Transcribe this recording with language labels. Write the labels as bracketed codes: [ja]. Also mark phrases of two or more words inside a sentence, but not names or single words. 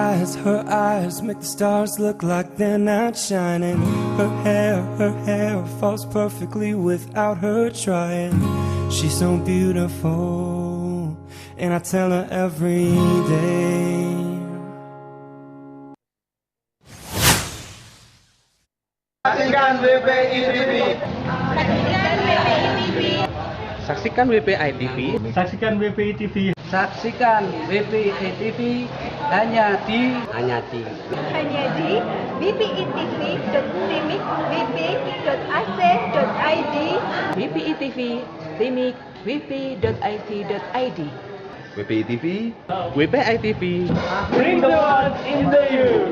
[en] eyes make the stars look like they're not shining. Her hair falls perfectly without her trying. She's so beautiful, and I tell her every day. [id] Saksikan WPI TV. Saksikan WPI TV. Saksikan WPI TV hanya di wpitv.timik.wp.ac.id WPI TV, Timik, wp.it.id. WPI TV. WPI TV. [en] Bring the world into you.